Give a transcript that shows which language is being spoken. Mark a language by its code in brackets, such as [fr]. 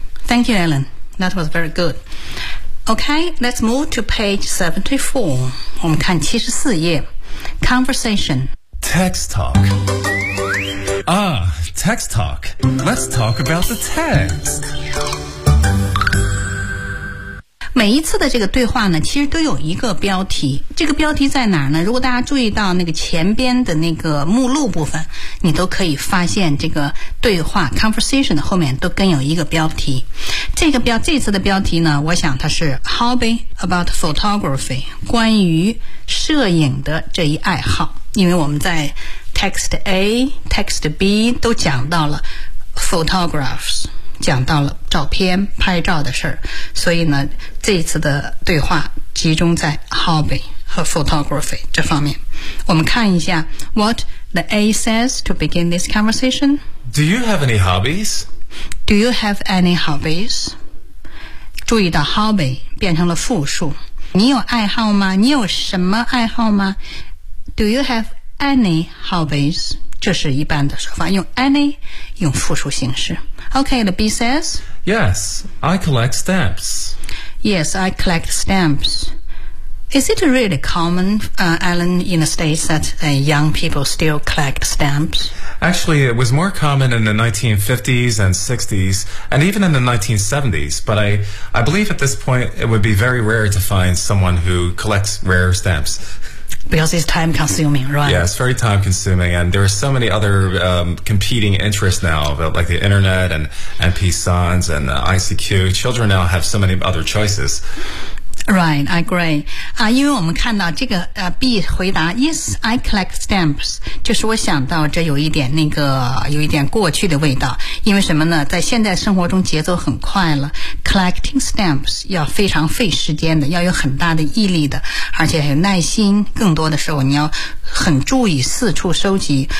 [en] Thank you, Alan. That was very good. Okay, let's move to page 74. [zh] 我们看74页。Conversation. [en] Text talk. Ah, text talk. Let's talk about the text. [zh] 每一次的这个对话呢，其实都有一个标题。这个标题在哪儿呢？如果大家注意到那个前边的那个目录部分，你都可以发现这个对话 conversation 的后面都跟有一个标题。这次的标题呢，我想它是 [en] hobby about photography， [zh] 关于摄影的这一爱好。因为我们在 text A、text B 都讲到了 photographs， 讲到了照片、拍照的事儿，所以呢，这一次的对话集中在 hobby 和 photography 这方面。我们看一下 [en] what the A says to begin this conversation. Do you have any hobbies? Do you have any hobbies? [zh] 注意到 hobby 变成了复数。你有爱好吗？你有什么爱好吗？ [en] Do you have any hobbies? [zh] 这是一般的说法，用 any 用复数形式。 [en] Okay, the B says? Yes, I collect stamps. Yes, I collect stamps. Is it really common, Alan, in the States that, young people still collect stamps? Actually, it was more common in the 1950s and 60s, and even in the 1970s, but I believe at this point it would be very rare to find someone who collects rare stamps. Because it's time-consuming, right? Yeah, it's very time-consuming, and there are so many other, competing interests now, like the internet and MP-sons and ICQ. Children now have so many other choices. Right, I agree. [zh] 因为我们看到这个B 回答 [en] Yes, I collect stamps. [zh] 就是我想到这有一点那个有一点过去的味道。因为什么呢？在现在生活中节奏很快了， collecting stamps 要非常费时间的，要有很大的毅力的，而且还有耐心。更多的时候你要很注意四处收集。